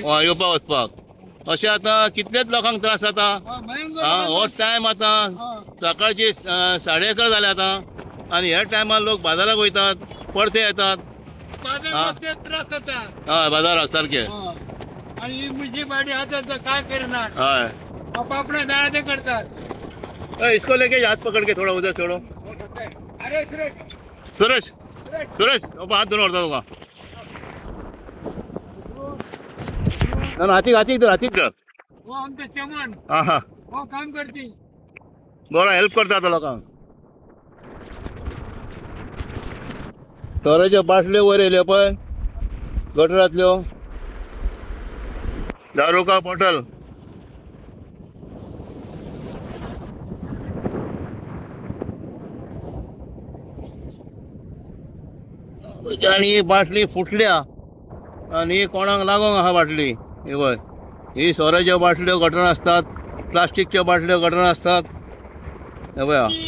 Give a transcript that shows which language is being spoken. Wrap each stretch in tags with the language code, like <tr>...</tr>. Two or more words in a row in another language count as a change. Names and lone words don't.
<kok>येवपाक वचपाक अशें आतां कितलेच लोकांक त्रास जाता हो टायम आतां सकाळची 11:30 जाले आतां आनी ह्या टायमार लोक बाजाराक वयतात परते येतात त्रास जाता हय बाजाराक सारखे</kok> <mr>आणि म्युन्सिपाल्टी आता काय करणार</mr> <kok>हय</kok> <mr>आपल्या दारा ते करतात</mr> <hi>इसको लेके हाथ पकड़ के थोड़ा उधर छोड़ो अरे सुरेश हाथ दोनों उड़ता होगा ना हाथी इधर वो आमचं चमन हाँ वो काम करती</hi> <kok>बरा हेल्प करता आता लोकांक तोराच्यो बाटल्यो वयर येयल्यो पळय गटरांतल्यो दारुका बॉटल आणि ही बाटली फुटल्या आणि कोणाक लागोंक आहा बाटली हे पळय ही सोऱ्याच्यो बाटल्यो गटरां असतात प्लास्टिकच्यो बाटल्यो गटरां असतात हे पळय</kok>